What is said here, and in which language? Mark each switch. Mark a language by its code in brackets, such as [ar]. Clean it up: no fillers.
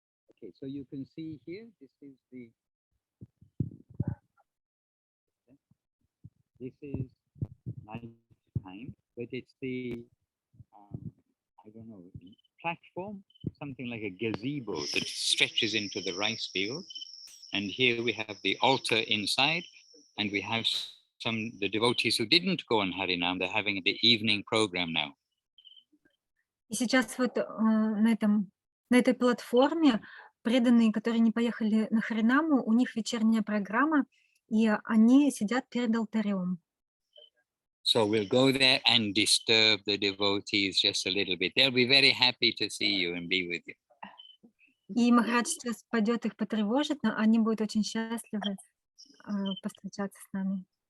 [en] Okay, so you can see here, this is night time, but it's the, I don't know, platform, something like a gazebo that stretches into the rice field. And here we have the altar inside, and we have the devotees who didn't go on Harinam, they're having the evening program now. [ru] И сейчас вот на этой платформе преданные, которые не поехали на Харинаму, у них вечерняя программа, и они сидят перед алтарем. [en] So we'll go there and disturb the devotees just a little bit. They'll be very happy to see you and be with you. [ru] И Махарадж сейчас пойдет их потревожить, но они будут очень счастливы повстречаться с нами.